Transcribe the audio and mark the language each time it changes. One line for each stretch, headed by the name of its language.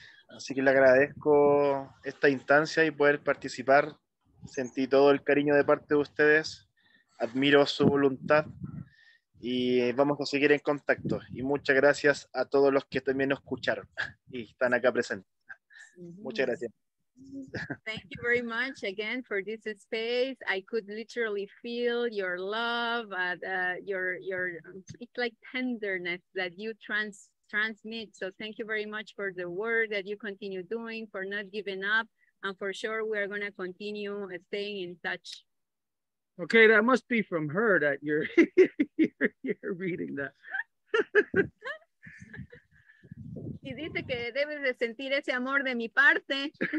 Spanish: Así que le agradezco esta instancia y poder participar. Sentí todo el cariño de parte de ustedes. Admiro su voluntad y vamos a seguir en contacto. Y muchas gracias a todos los que también nos escucharon y están acá presentes. Muchas gracias.
English: Thank you very much again for this space. I could literally feel your love, your it's like tenderness that you transmit. So thank you very much for the work that you continue doing, for not giving up, and for sure we are going to continue staying in touch. Okay, that must be from her that you're you're reading that.
Spanish: Y dice que debes de sentir ese amor de mi parte.